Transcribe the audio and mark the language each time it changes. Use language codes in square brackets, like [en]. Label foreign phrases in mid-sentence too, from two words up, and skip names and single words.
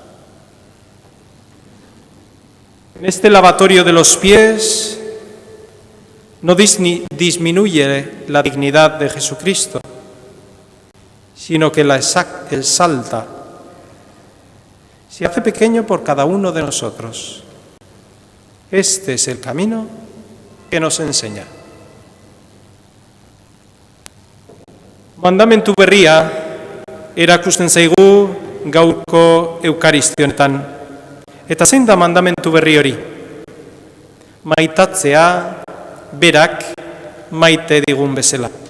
[es] En este lavatorio de los pies no disminuye la dignidad de Jesucristo, sino que la exalta. Se hace pequeño por cada uno de nosotros. Este es el camino que nos enseña. [eu] Mandamentu berria erakusten zaigu gaurko eukaristionetan. Eta zein da mandamentu berri hori? Maitatzea berak maite digun bezala.